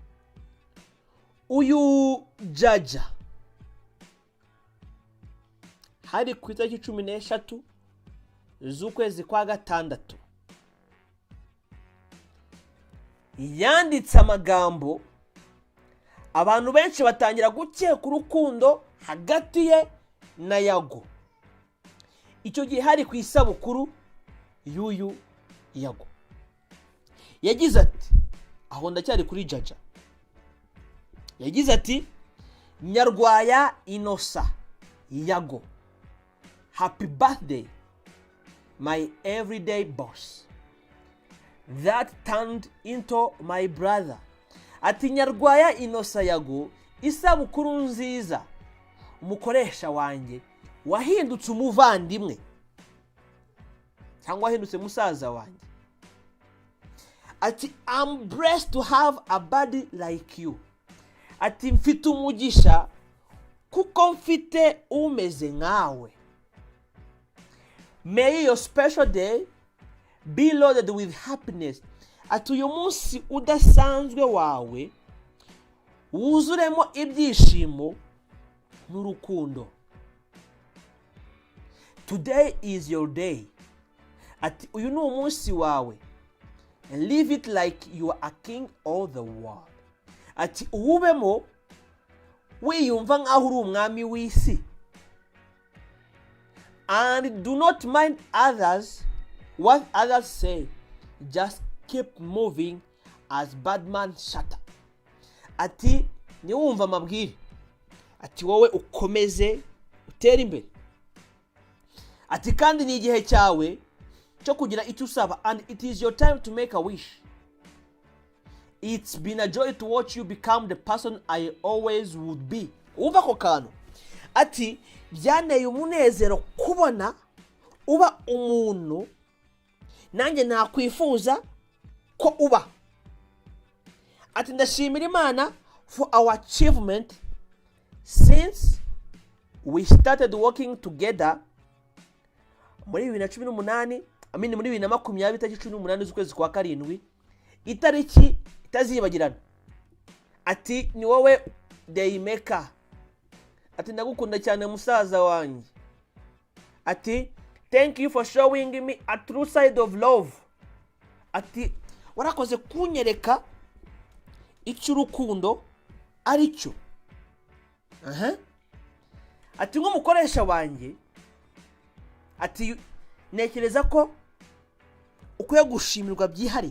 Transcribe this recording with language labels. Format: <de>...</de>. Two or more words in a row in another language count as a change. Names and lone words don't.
<rw>uyu Jaja hari ku itariki 13 z'ukwezi kwa gatandatu yanditse amagambo abantu benshi batangira gukeka urukundo hagati ye na Yago. Icyo gihe hari ku isabukuru y'uyu Yago. Yagize ati, aho ndacyari kuri Jaja, yagize ati, Nyarwaya Inosa Yago,</rw> <en>happy birthday my everyday boss that turned into my brother.</en> <rw>Ati Nyarwaya Inosa Yago, isabukuru nziza, umukoresha wanjye wahindutse umuvandimwe cyangwa wahindutse musaza wanjye.</rw> <en>Ati I'm blessed to have a buddy like you.</en> <rw>Ati mfite umugisha kuko mfite umeze nkawe.</rw> <en>May your special day be loaded with happiness.</en> <rw>Ati uyu munsi udasanzwe wawe wuzuremo ibyishimo n'urukundo.</rw> <en>Today is your day.</en> <rw>Ati uyu ni umunsi wawe,</rw> <en>and live it like you are a king of the world.</en> <rw>Ati uwubemo wiyumva nkaho uri umwami w'isi,</rw> <en>and do not mind others what others say, just keep moving as Batman shatter.</en> <rw>Ati niwumva amabwire, ati wowe ukomeze utera imbere. Ati kandi ni igihe cyawe cyo kugira icyo usaba,</rw> <en>and it is your time to make a wish. It's been a joy to watch you become the person I always would be.</en> <rw>Umva ko kantu. Ati byaneye umunezero kubona uba umuntu nanjye nakwifuza ko uba. Ati ndashimira Imana</rw> <en>for our achievement since we started working together</en> <rw>muri 2018, muri 2020 tariki 18 z'ukwezi kwa karindwi, itariki itazibagirana. Ati ni wowe</rw> <en>day maker.</en> <rw>Ati ndagukunda cyane musaza wanjye.</rw> <en>Ati thank you for showing me a true side of love.</en> <rw>Ati warakoze kunyereka icyo urukundo ari cyo. Ati nk'umukoresha wanjye, ati nekereza ko ukwiye gushimirwa byihariye.</rw>